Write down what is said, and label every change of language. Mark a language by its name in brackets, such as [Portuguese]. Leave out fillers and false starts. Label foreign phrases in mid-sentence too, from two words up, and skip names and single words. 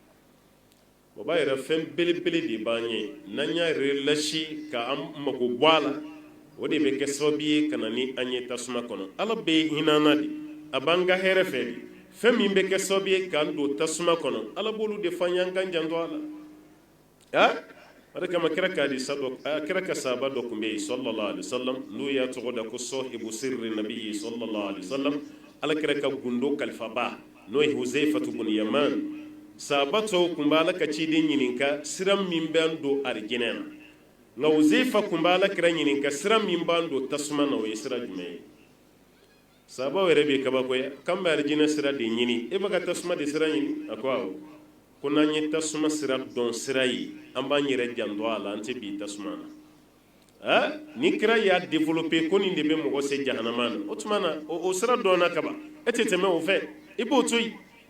[Bambara] o b'a yɛrɛ fɛn belebele de b'an ye n'an y'a relâché ka an mago bɔ a la o de bɛ kɛ sababu ye ka na ni an ye tasuma kɔnɔ ala bɛ hinana de a b'an ka hɛrɛ fɛ de fɛn min bɛ kɛ sababu ye k'an don tasuma kɔnɔ ala b'olu de fɔ an ye an k'an janto a la o de kama kira ka sahaba dɔ tun bɛ yen [Arabic] صلى الله عليه وسلم [Bambara] n'o y'a tɔgɔ da ko [Arabic] صاحب سر النبي صلى الله عليه [Bambara] wasallam ala kira ka gundo kalifaba n'o ye Huzaifatu bun Yaman sahaba tɔw tun bɛ ala ka ciden ɲininka sira min b'an don arijinɛ na nka Huzaifa tun bɛ ala kira ɲininka sira min b'an don tasuma na o ye sira jumɛn ye sahabaw yɛrɛ bɛ kabakoya k'an bɛ arijinɛ sira de ɲini e bɛ ka tasuma de sira ɲini a ko awɔ ko n'an ye tasuma sira dɔn sira ye an b'an yɛrɛ janto a la an tɛ bi tasuma na ni kira y'a développé ko nin de bɛ mɔgɔ se jahanama na o tuma na o sira dɔnna kaban e tɛ tɛmɛ o fɛ i b'o to yen